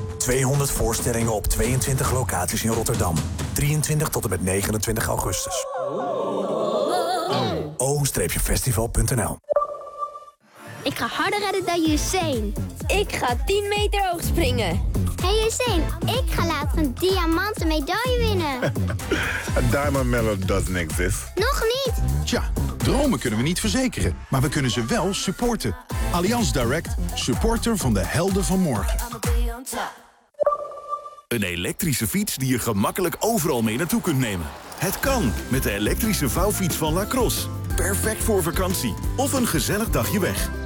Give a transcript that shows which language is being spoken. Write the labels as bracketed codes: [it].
[nl] 200 voorstellingen op 22 locaties in Rotterdam. 23 tot en met 29 augustus. O-festival.nl. Ik ga harder redden dan Usain. Ik ga 10 meter hoog springen. Hey Usain, ik ga later een diamanten medaille winnen. [en] Een diamond medal doesn't exist. [nl] Nog niet. Tja, dromen kunnen we niet verzekeren, maar we kunnen ze wel supporten. Allianz Direct, supporter van de helden van morgen. Een elektrische fiets die je gemakkelijk overal mee naartoe kunt nemen. Het kan met de elektrische vouwfiets van Lacrosse. Perfect voor vakantie of een gezellig dagje weg.